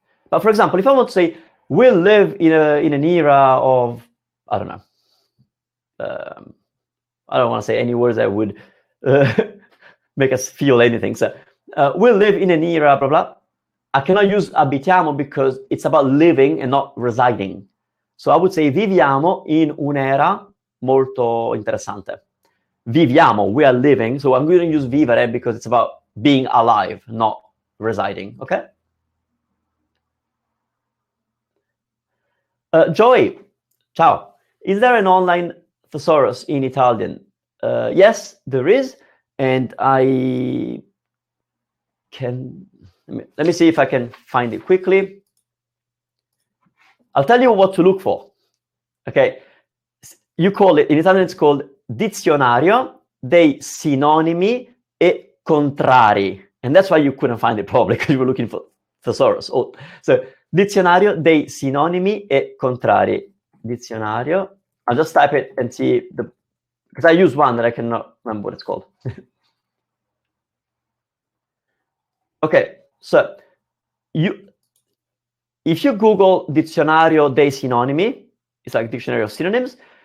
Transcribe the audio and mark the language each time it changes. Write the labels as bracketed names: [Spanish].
[English] But for example, if I want to say we live in an era of, I don't know, I don't want to say any words that would make us feel anything. So we live in an era, blah blah. I cannot use abitiamo because it's about living and not residing. So I would say [Italian] viviamo in un'era molto interessante. [English] Viviamo, we are living. So I'm going to use vivere because it's about being alive, not residing. Okay. Joy, ciao. Is there an online thesaurus in Italian? Yes, there is, and I can. Let me see if I can find it quickly. I'll tell you what to look for. Okay, you call it in Italian. It's called [Italian] Dizionario dei sinonimi e contrari, [English] and that's why you couldn't find it probably because you were looking for thesaurus. Oh, so [Italian] Dizionario dei sinonimi e contrari. [English] Dizionario. I'll just type it and see because I use one that I cannot remember what it's called. Okay, so if you Google [Italian] Dizionario dei sinonimi, [English] it's like dictionary of synonyms.